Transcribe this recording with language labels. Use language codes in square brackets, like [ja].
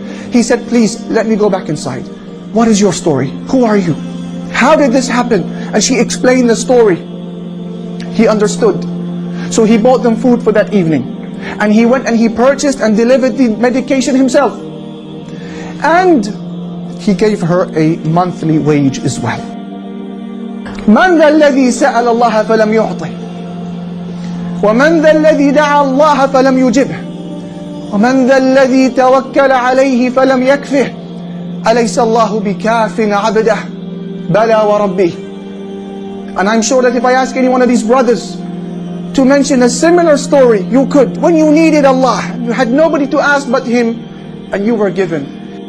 [en] He said, please, let me go back inside. What is your story? Who are you? How did this happen? And she explained the story. He understood. So he bought them food for that evening. And he went and he purchased and delivered the medication himself. And he gave her a monthly wage as well. [ar] من ذا الذي سأل الله فلم يعطه ومن ذا الذي دعا الله فلم يجبه ومن ذا الذي توكل عليه فلم يكفه أليس الله بكاف عبده بلى وربه. [en] And I'm sure that if I ask any one of these brothers to mention a similar story, you could. When you needed Allah, you had nobody to ask but Him, and you were given.